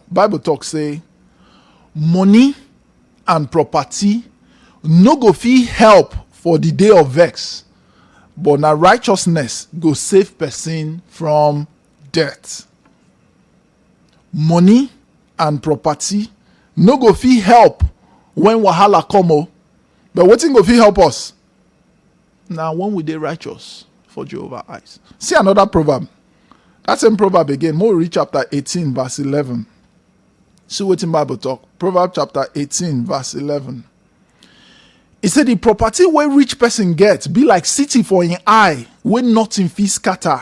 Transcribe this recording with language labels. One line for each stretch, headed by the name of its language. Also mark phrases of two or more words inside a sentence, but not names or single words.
Nigerian Pidgin: Bible talk say, money and property no go fit help for the day of vex, but na righteousness go save person from death. Money and property no go fit help when wahala come, but wetin go fit help us? Now when we dey righteous for Jehovah's eyes. See another proverb. That same proverb again, more read chapter 18 verse 11. See what in Bible talk. Proverbs chapter 18 verse 11. It said the property where rich person gets be like city for in eye where nothing fit scatter.